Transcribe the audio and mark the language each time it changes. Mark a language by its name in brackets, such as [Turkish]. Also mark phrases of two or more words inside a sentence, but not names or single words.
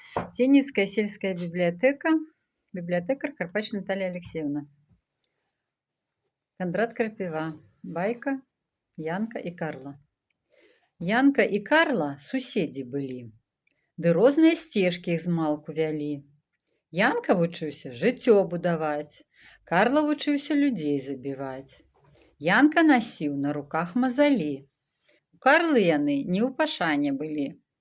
[Russian] Тенницкая сельская библиотека, библиотекарь Карпач Наталья Алексеевна. [Belarusian] Кондрат Крапива. Байка Янка і Карла. Янка і Карла суседзі былі, ды розныя сцежкі іх змалку вялі. Янка вучыўся жыццё будаваць, Карла вучыўся людзей забіваць. Янка насіў на руках мазалі. У Карлы яны не ў пашане былі.